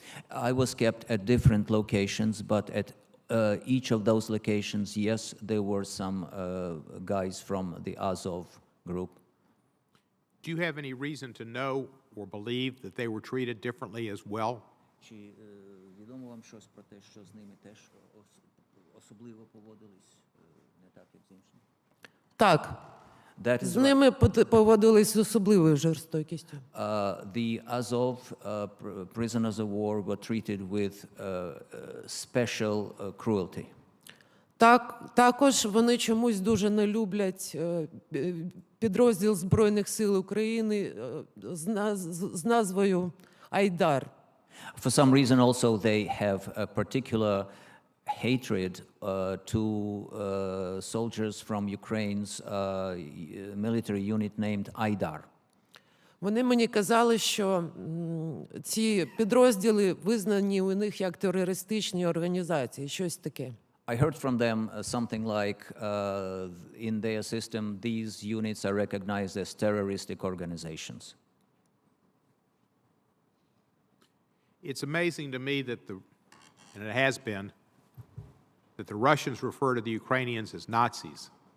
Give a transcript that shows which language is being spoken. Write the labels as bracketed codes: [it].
[en] I was kept at different locations, but at each of those locations, yes, there were some guys from the Azov group. Do you have any reason to know or believe that they were treated differently as well? [uk] Чи відомо вам щось про те, що з ними теж особливо поводились не так, як з іншими? Так. З ними поводились з особливою жорстокістю. [en] The Azov prisoners of war were treated with special cruelty. [uk] Також вони чомусь дуже не люблять підрозділ Збройних сил України з назвою Айдар. [en] For some reason also they have a particular hatred to soldiers from Ukraine's military unit named Aidar. [uk] Вони мені казали, що ці підрозділи визнані у них як терористичні організації, щось таке. [en] I heard from them something like, in their system, these units are recognized as terroristic organizations. It's amazing to me that and it has been, that the Russians refer to the Ukrainians as Nazis.